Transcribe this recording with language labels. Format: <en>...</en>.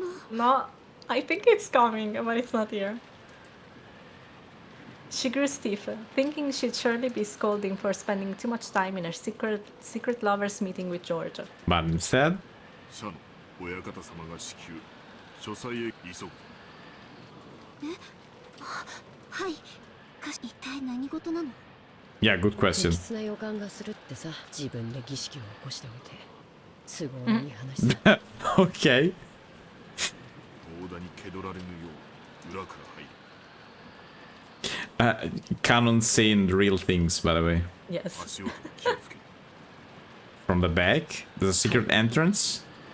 <en>No, I think it's coming, but it's not here. She grew stiff, thinking she'd surely be scolding for spending too much time in her secret lovers meeting with George. But instead,</en> <ja>シャノ、親方様が至急書斎へ急ぐ。はい。一体何事なの？</ja> <en>yeah, good question.</en> <ja>不吉な予感がするってさ、自分で儀式を起こしておいて都合のいい話さ。</ja> <en>Okay.</en> <ja>大田に気取られぬよう裏から入る。</ja> <en>Canon saying real things, by the way. Yes.</en> <ja>足音に気をつけ。</ja> <en>From the back, there's a secret entrance.</en>